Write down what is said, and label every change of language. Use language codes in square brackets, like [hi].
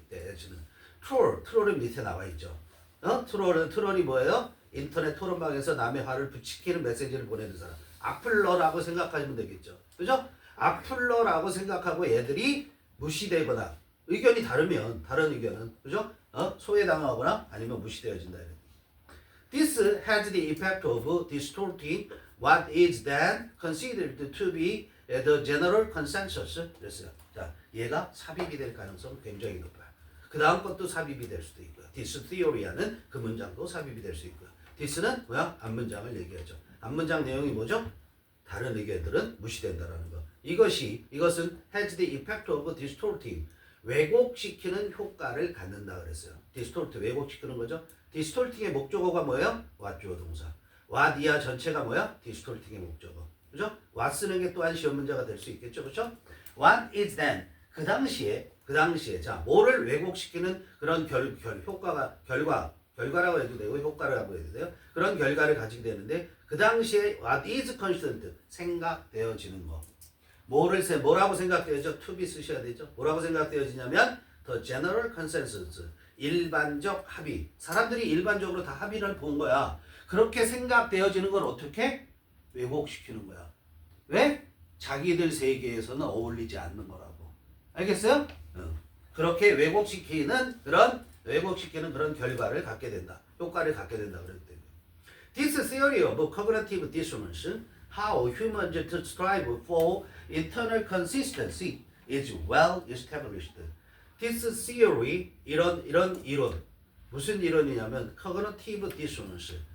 [ko] 이때 지는 트롤은 밑에 나와 있죠. 트롤이 뭐예요? 인터넷 토론방에서 남의 화를 부추기는 메시지를 보내는 사람. 악플러라고 생각하시면 되겠죠. 그죠? 악플러라고 생각하고 얘들이 무시되거나 의견이 다르면 다른 의견은 그죠? 소외당하거나 아니면 무시되어진다. [en] This has the effect of distorting what is then considered to be the general consensus. [ko] 그랬어요. 자, 얘가 삽입이 될 가능성은 굉장히 높아요. 그 다음 것도 삽입이 될 수도 있고요. [en] This theory [ko] 하는 그 문장도 삽입이 될 수 있고요. This는 뭐야? 앞문장을 얘기하죠. 앞문장 내용이 뭐죠? 다른 의견들은 무시된다라는 거. 이것은 [en] has the effect of distorting. [ko] 왜곡시키는 효과를 갖는다 그랬어요. distort 왜곡시키는 거죠. distorting의 목적어가 뭐예요? what 주어 동사. what 이하 전체가 뭐야? distorting의 목적어. 그죠? what 쓰는 게 또한 시험 문제가 될 수 있겠죠. 그죠? [en] what is then [ko] 그 당시에 자 뭐를 왜곡시키는 그런 결과라고 해도 되고 효과라고 해도 돼요. 그런 결과를 가지게 되는데 그 당시에 [en] what is constant [ko] 생각되어지는 거. 뭐라고 생각되어져? [en] to be [ko] 쓰셔야 되죠. [en] 뭐라고 생각되어지냐면 the general consensus [ko] 일반적 합의. 사람들이 일반적으로 다 합의를 본 거야. 그렇게 생각되어지는 걸 어떻게? 왜곡시키는 거야. 왜? 자기들 세계에서는 어울리지 않는 거라고. 알겠어요? 그렇게 왜곡시키는 그런 결과를 갖게 된다. 효과를 갖게 된다. 그랬기 때문에. [en] This theory of cognitive dissonance, how humans strive for internal consistency, is well established. This theory, [ko] 이런 이론. 무슨 이론이냐면 [en] cognitive dissonance.